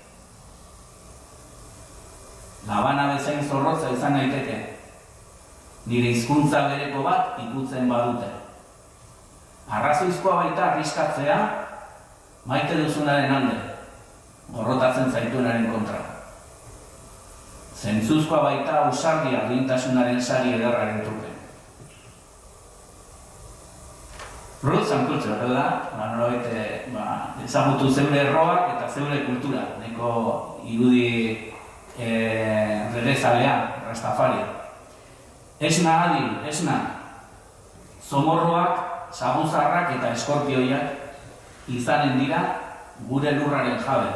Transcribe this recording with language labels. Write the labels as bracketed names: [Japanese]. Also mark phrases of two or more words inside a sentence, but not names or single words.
[Basque] Labana bezain zorrotza izan daiteke, nire hizkuntza bereko bat ikutzen badute. Arrazoizkoa baita arriskatzea, maite duzunaren alde, gorrotatzen zaituenaren kontra. Zentzuzkoa baita ausardia duintasunaren sari ederraren truke. [English] Roots and culture, [Basque] da? Ezagutu zeure erroak eta zeure kultura. Neko irudi redezalea, Rastafari. Esna adil, esna. Zomorroak, saguzarrak eta eskorpioiak izanen dira gure lurraren jabe.